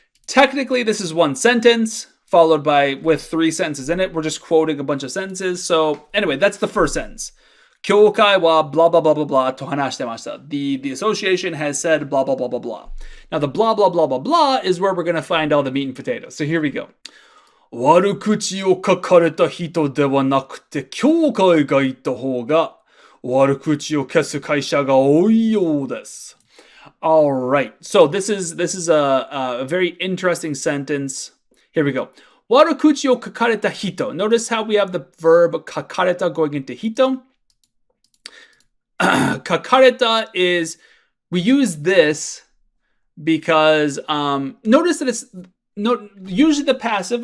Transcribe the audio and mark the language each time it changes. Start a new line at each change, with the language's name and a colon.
English: Technically, this is one sentence followed by with three sentences in it. We're just quoting a bunch of sentences. So anyway, that's the first sentence.
Japanese: 協会は blah blah blah blah blah と話してました.
English: The association has said blah blah blah blah blah. Now the blah blah blah blah blah is where we're going to find all the meat and potatoes. So here we go.
Japanese: 悪口を書かれた人ではなくて協会が言った方が悪口を消す会社が多いようです.
English: All right. So this is a very interesting sentence. Here we go.
Japanese: 悪口を書かれた人.
English: Notice how we have the verb 書かれた going into 人. 書かれた is, we use this because notice that it's usually the passive.